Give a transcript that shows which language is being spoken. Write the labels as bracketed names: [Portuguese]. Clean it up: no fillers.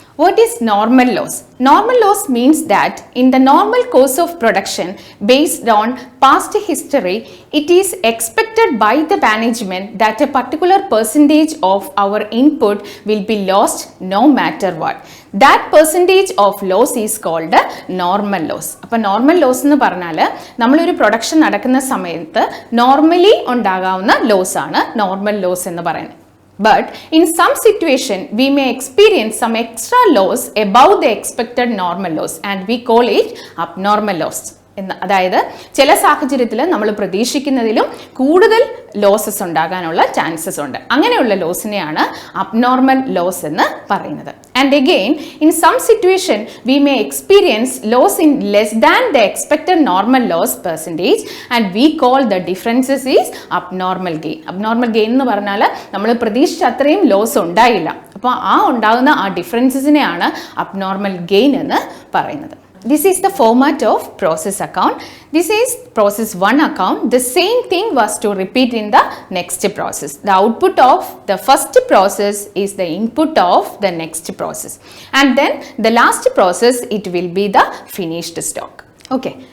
[English] What is normal loss? Normal loss means that in the normal course of production based on past history, it is expected by the management that a particular percentage of our input will be lost no matter what. That percentage of loss is called a normal loss. [Malayalam] അപ്പോൾ normal loss എന്ന് പറഞ്ഞാൽ നമ്മളൊരു production നടക്കുന്ന സമയത്ത് normally ഉണ്ടാകാവുന്ന loss ആണ് normal loss എന്ന് പറയുന്നത്. [English] But in some situation, we may experience some extra loss above the expected normal loss and we call it abnormal loss. [Malayalam] അതായത് ചില സാഹചര്യത്തിൽ നമ്മൾ പ്രതീക്ഷിക്കുന്നതിലും കൂടുതൽ ലോസസ് ഉണ്ടാകാനുള്ള ചാൻസസ് ഉണ്ട്. അങ്ങനെയുള്ള ലോസിനെയാണ് അബ്നോർമൽ ലോസ് എന്ന് പറയുന്നത്. [English] And again in some situation we may experience loss in less than the expected normal loss percentage and we call the differences is abnormal gain. [Malayalam] Abnormal gain എന്ന് പറഞ്ഞാൽ നമ്മൾ പ്രതീക്ഷിച്ച അത്രയും ലോസ് ഉണ്ടായില്ല. അപ്പോൾ ആ ഉണ്ടാകുന്ന ആ ഡിഫറൻസസിനെയാണ് അബ്നോർമൽ ഗെയിൻ എന്ന് പറയുന്നത്. [English] This is the format of process account. This is process 1 account. The same thing was to repeat in the next process. The output of the first process is the input of the next process. And then the last process, it will be the finished stock. Okay.